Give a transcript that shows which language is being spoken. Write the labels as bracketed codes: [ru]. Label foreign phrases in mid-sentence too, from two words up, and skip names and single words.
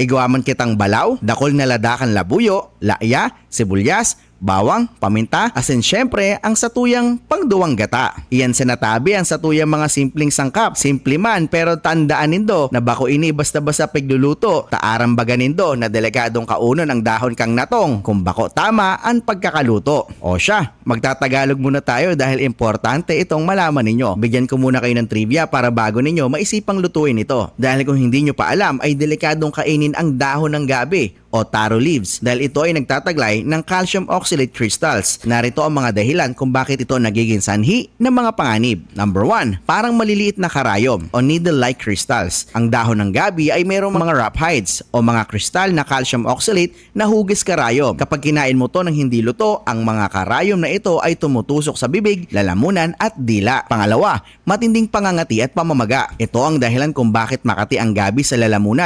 [bik] Igawaman kitang balaw, dakol na ladakan labuyo, laaya, sibuyas, bawang, paminta, asin syempre ang satuyang pangduwang gata. Iyan sinatabi ang satuyang mga simpleng sangkap. Simple man pero tandaan nindo na bako ini basta-basta pagluluto. Taaram baga nindo na delikadong kaunon ang dahon kang natong kung bako tama ang pagkakaluto. [tl] O siya, magtatagalog muna tayo dahil importante itong malaman ninyo. Bigyan ko muna kayo ng trivia para bago ninyo maisipang lutuin ito. Dahil kung hindi nyo pa alam ay delikadong kainin ang dahon ng gabi o [en] taro leaves [tl] dahil ito ay nagtataglay ng [en] calcium oxalate crystals. [tl] Narito ang mga dahilan kung bakit ito nagiging sanhi ng mga panganib. Number 1, parang maliliit na karayom o [en] needle-like crystals. [tl] Ang dahon ng gabi ay mayroong mga rhabdites o mga kristal na [en] calcium oxalate [tl] na hugis karayom. Kapag kinain mo to ng hindi luto, ang mga karayom na ito ay tumutusok sa bibig, lalamunan at dila. Pangalawa, matinding pangangati at pamamaga. Ito ang dahilan kung bakit makati ang gabi sa lalamunan.